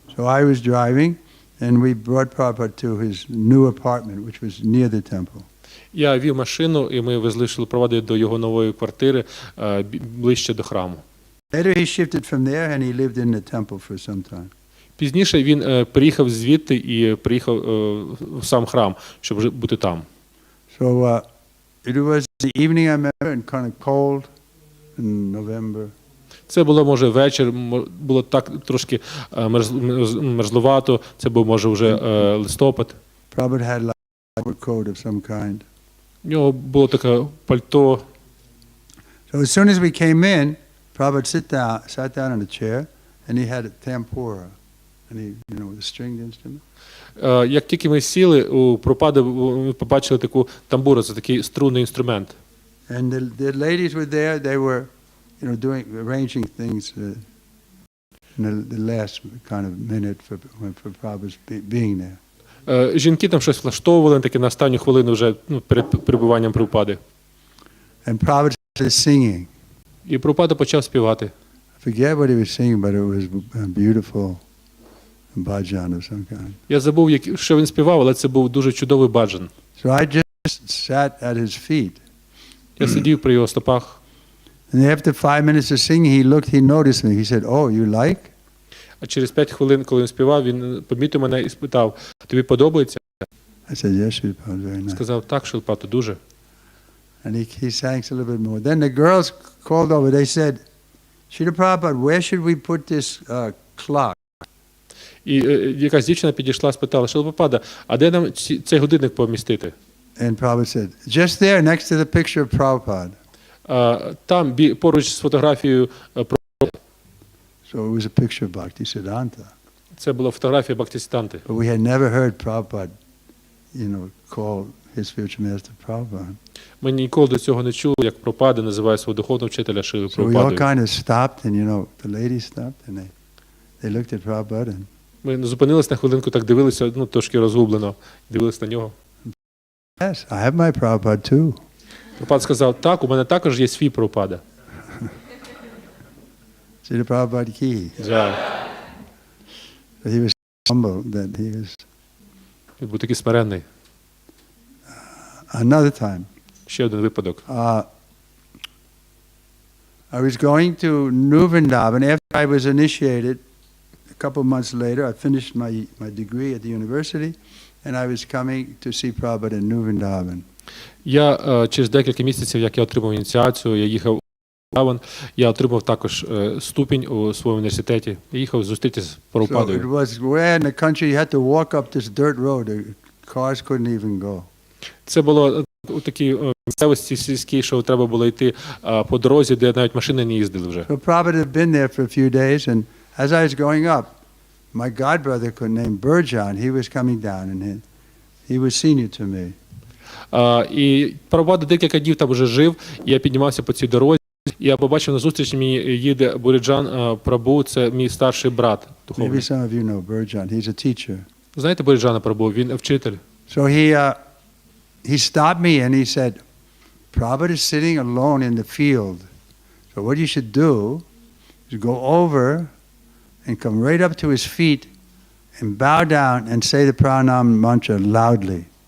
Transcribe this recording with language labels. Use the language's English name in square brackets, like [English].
[English] So I was driving, and we brought Prabhupada to his new apartment, which was near the temple. [Ukrainian] Я вів машину, і ми везли Шрилу Прабхупаду до його нової квартири, ближче до храму. [English] Later he shifted from there, and he lived in the temple for some time. [Ukrainian] Пізніше він приїхав звідти і приїхав в сам храм, щоб бути там. [English] So it was the evening, I remember, and kind of cold in November. [Ukrainian] Це було, може, вечір, було так трошки мерзлувато, це був, може, вже листопад. [English] Prabhupada had like a coat of some kind. [Ukrainian] У нього було таке пальто. [English] So as soon as we came in, Prabhupada sat down in a chair, and he had a tampura, and he, the stringed instrument. [Ukrainian] Як тільки ми сіли, у Прабхупади ми побачили таку тамбуру, це такий струнний інструмент. [English] And the ladies were there, they were, arranging things in the last kind of minute for Prabhupada's being there. [Ukrainian] Жінки там щось влаштовували, таки на останню хвилину вже перед перебуванням Прабхупади. [English] And Prabhupada started singing. [Ukrainian] І Прабхупада почав співати. [English] I forget what he was singing, but it was beautiful bhajan of some kind. [Ukrainian] Я забув, що він співав, але це був дуже чудовий баджан. [English] So I just sat at his feet. [Ukrainian] Я сидів при його стопах. [English] And after 5 minutes of singing, he noticed me. He said, "Oh, you like?" [Ukrainian] А через 5 хвилин, коли він співав, він помітив мене і спитав: тобі подобається? [English] I said, "Yes, Sripad, very nice." [Ukrainian] Сказав: так, Шрилпато, дуже. [English] And he sang a little bit more. Then the girls called over. They said, "Srila Prabhupada, where should we put this clock?" [Ukrainian] І якась дівчина підійшла, спитала: Шрилпада, а де нам цей годинник помістити? [English] And Prabhupada said, "Just there, next to the picture of Prabhupada." [Ukrainian] Там, поруч з фотографією Прабхупади. [English] So it was a picture of Bhактіведанта. [Ukrainian] Це була фотографія Бхактіведанти. [English] But we had never heard Prabhupada, call his spiritual master Prabhupada. [Ukrainian] Ми ніколи до цього не чули, як Прабхупада називає свого духовного вчителя Шрили [English] So we all [Ukrainian] Прабхупадою. [English] kind of stopped, and the ladies stopped, and they looked at Prabhupada. And [Ukrainian] Ми зупинились на хвилинку, так дивилися, трошки розгублено, дивились на нього. [English] yes, I have my Prabhupada too. [Ukrainian] Прабхупада сказав: так, у мене також є свій Прабхупада. [Hindi] Srila Prabhupada ki. Джай. [English] But he was humble that he was. [Ukrainian] Він був такий смиренний. [English] Another time. [Ukrainian] Ще один випадок. [English] I was going to New Vrindavan after I was initiated. A couple of months later, I finished my degree at the university, and I was coming to see Prabhupada in New Vrindavan. [Ukrainian] Я через декілька місяців, як я отримав ініціацію, я їхав у Вріндаван, я отримав також ступінь у своєму університеті. Я їхав зустрітися з [English] So it [Ukrainian] Прабхупадою. [English] was where in the country you had to walk up this dirt road. The cars couldn't even go. [Ukrainian] Це було у такій місцевості сільській, що треба було йти по дорозі, де навіть машини не їздили вже. [English] So Prabhupada had been there for a few days, and as I was going up, my godbrother named Burjan, he was coming down, and he was senior to me. [Ukrainian] І Прабхупада декілька днів там вже жив, і я піднімався по цій дорозі, і я побачив на зустріч мені їде Буріджан Прабху, це мій старший брат [English] Maybe [Ukrainian] духовний. [English] some of you know Burjan. He's a teacher. [Ukrainian] Знаєте Буріджана Прабху? Він вчитель. [English] So he stopped me and he said, Prabhupada is sitting alone in the field. So what you should do is go over and come right up to his feet and bow down and say the pranam mantra loudly.